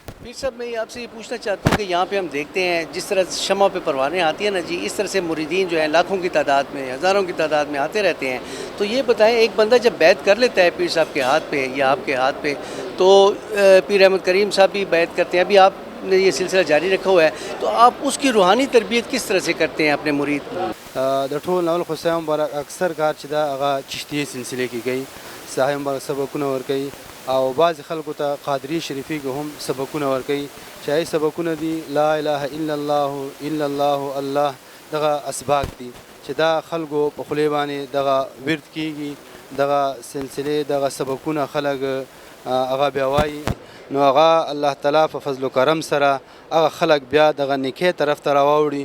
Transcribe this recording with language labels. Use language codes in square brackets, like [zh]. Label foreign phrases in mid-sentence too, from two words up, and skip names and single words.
[ur] پھر صاحب میں آپ سے یہ پوچھنا چاہتا ہوں کہ یہاں پہ ہم دیکھتے ہیں جس طرح شمع پہ پروانے آتی ہیں نا جی، اس طرح سے مریدین جو ہیں لاکھوں کی تعداد میں، ہزاروں کی تعداد میں آتے رہتے ہیں۔ تو یہ بتائیں، ایک بندہ جب بیعت کر لیتا ہے پیر صاحب کے ہاتھ پہ یا آپ کے ہاتھ پہ، تو پیر احمد کریم صاحب بھی بیعت کرتے ہیں، ابھی آپ نے یہ سلسلہ جاری رکھا ہوا ہے، تو آپ اس کی روحانی تربیت کس طرح سے کرتے ہیں اپنے مرید کو؟ [ps] د ټول نول خو صاحب مبارک اکثر کار چې دا هغه چشتي سلسله کې کوي، صاحب مبارک سبقونه ورکوي، او بعض خلکو ته قادری شریفي کې هم سبقونه ورکوي، چې هغې سبقونه دي [ar] لا اله الا الله الله [ps] دغه اسباق دي چې دا خلکو په خولې باندې دغه ورد کېږي، دغه سلسلې دغه سبقونه خلک هغه بیا وایي، نو هغه الله تعالی په فضل و کرم سره هغه خلک بیا دغه نیکۍ طرف ته راواوړي.